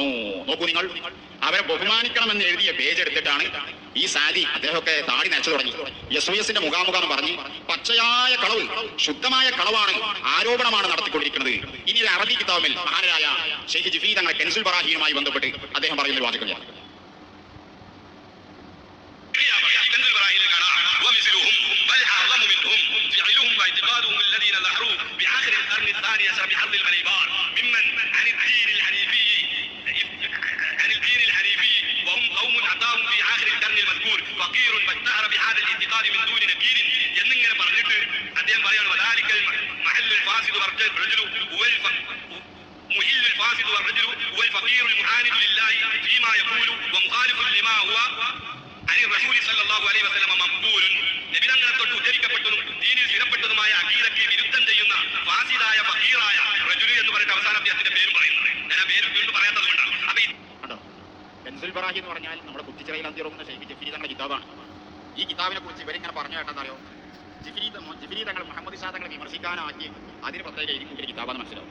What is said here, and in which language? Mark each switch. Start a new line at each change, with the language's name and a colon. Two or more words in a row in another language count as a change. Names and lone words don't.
Malayalam: നോക്കൂ നിങ്ങൾ, അവരെ ബഹുമാനിക്കണമെന്ന് എഴുതിയ പേജ് എടുത്തിട്ടാണ് ഈ സാദി അദ്ദേഹമൊക്കെ താടി നനച്ചു തുടങ്ങി. SYSന്റെ മുഖാമുഖം പറഞ്ഞ് പച്ചയായ കളവ്, ശുദ്ധമായ കളവാണ്, ആരോപണമാണ് നടത്തിക്കൊണ്ടിരിക്കുന്നത്. ഇനി ഒരു അറബി കിതാബിൽ മഹാനായ ഷെയ്ഖ് ജിഫ്രി തങ്ങളെ കെൻസുൽ ബറാഹീനുമായി ബന്ധപ്പെട്ട് അദ്ദേഹം പറയുന്ന ഒരു വാചകമാണ്.
Arabic: واعتقادهم الذين ظهروا بآخر القرن الثاني عشر بحرب المليبار ممن عن الدين الحنيفي وهم قوم أتاهم في آخر القرن المذكور فقير فاشتهر بهذا الاعتقاد من دون نكير
Malayalam: എന്നിങ്ങനെ പറഞ്ഞിട്ട് അദ്ദേഹം പറയാണ്
Arabic: وذلك المحل الفاسد والرجل محل الفاسد والرجل هو الفقير المعاند لله فيما يقول ومخالف لما هو عن الرسول صلى الله عليه وسلم مقبول.
Malayalam: നബിതങ്ങളെ തൊട്ട് ഉദ്ധരിക്കപ്പെട്ടതും ദീനിൽ സ്ഥിരപ്പെട്ടതുമായ അഖീദയ്ക്ക് വിരുദ്ധം ചെയ്യുന്ന ഫാസിദായ ഫഖീറായ റജുലു എന്ന് പറഞ്ഞിട്ട് അവസാനം അദ്ദേഹത്തിന്റെ പേരും പറയുന്നത്. ഞാൻ ആ പേര് വീണ്ടും പറയാത്തത് കൊണ്ടാണ്. അപ്പൊ കെൻസുൽ ബറാഹി എന്ന് പറഞ്ഞാൽ നമ്മുടെ കുറ്റിച്ചിറയിൽ അന്തിറങ്ങുന്ന ഷെയ്ഖ് ജിഫ്രി തങ്ങളുടെ കിതാബാണ്. ഈ കിതാബിനെ കുറിച്ച് ഇവരിങ്ങനെ പറഞ്ഞു കേട്ടെന്നറിയോ, ജിഫ്രി തങ്ങൾ മുഹമ്മദ് ഷാ തങ്ങളെ വിമർശിക്കാനാക്കി അതിന് പ്രത്യേക എഴുതിക്കൊണ്ടൊരു കിതാബാന്ന് മനസ്സിലാവും.